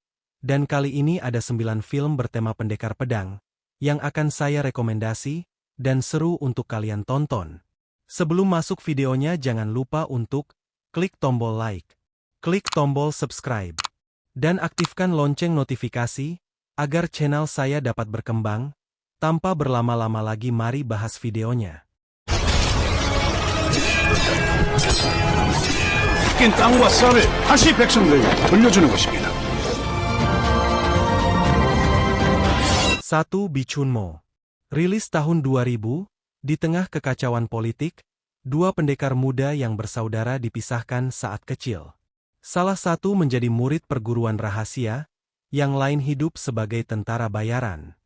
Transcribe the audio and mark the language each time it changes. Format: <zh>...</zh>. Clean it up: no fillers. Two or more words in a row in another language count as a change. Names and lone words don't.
<id>Dan kali ini ada 9 film bertema pendekar pedang yang akan saya rekomendasi dan seru untuk kalian tonton. Sebelum masuk videonya jangan lupa untuk klik tombol like, klik tombol subscribe, dan aktifkan lonceng notifikasi agar channel saya dapat berkembang. Tanpa berlama-lama lagi mari bahas videonya.</id> <ko>낀 땅과 쌀을 다시 백성들에게 돌려주는 것입니다.</ko> <id>1. Bichunmo. Rilis tahun 2000, di tengah kekacauan politik, dua pendekar muda yang bersaudara dipisahkan saat kecil. Salah satu menjadi murid perguruan rahasia, yang lain hidup sebagai tentara bayaran.</id>